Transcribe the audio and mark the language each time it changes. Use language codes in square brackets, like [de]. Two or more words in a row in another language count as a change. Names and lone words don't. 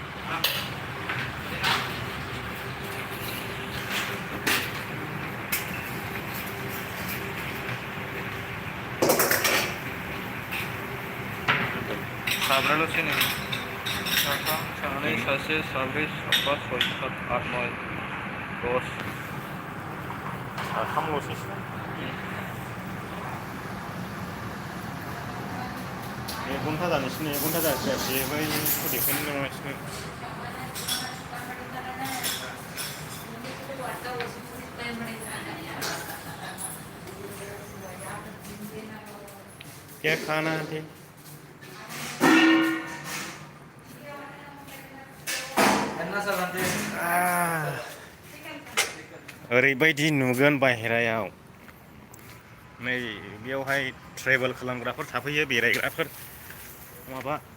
[brx] साब्रैल'सै नै साथाम सानै सासे साब्रै साबा सय सात आठ नय 10 साथामल'सै [hi] एक घन्टा [brx] जानोसै [hi] एक घन्टा [brx] जासिगोन जेबोखौ देखायनो नङासिनो [hi] क्या खाना थे [brx] ओरैबायदि नुगोन बाहेरायाव नै बेयावहाय ट्रेभेल खालामग्राफोर थाफैयो बेरायग्राफोर माबा